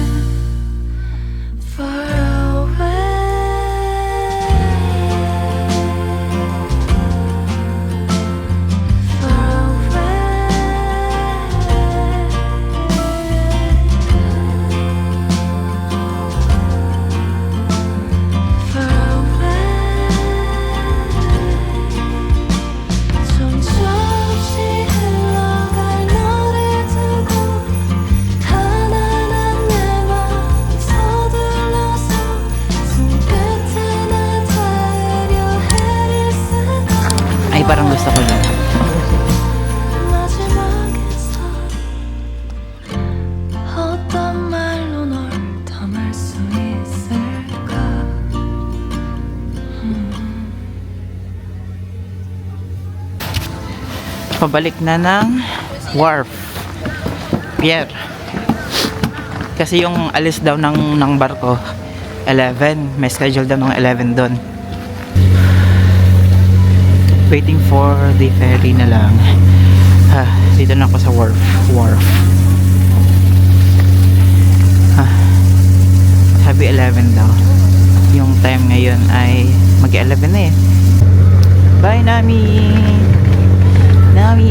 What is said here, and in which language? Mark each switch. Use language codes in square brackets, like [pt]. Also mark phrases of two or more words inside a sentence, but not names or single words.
[en] Far away Far [ko] 정처없이 흘러갈 너를 두고 가난한 내 맘 서둘러서 손끝에 나 닿으려 애를 쓰고 [tl] Ay, parang gusto ko lang. [ko] 마지막에서 어떤 말로 널 담을 수 있을까 [tl] Pabalik na ng wharf. Pier. Kasi yung alis daw ng barko 11. May schedule daw ng 11 doon. [en] Waiting for the ferry na lang. [tl] Dito na ako sa wharf. Sabi 11 daw. Yung time ngayon ay mag-11 na eh. Bye, Nami! Nami!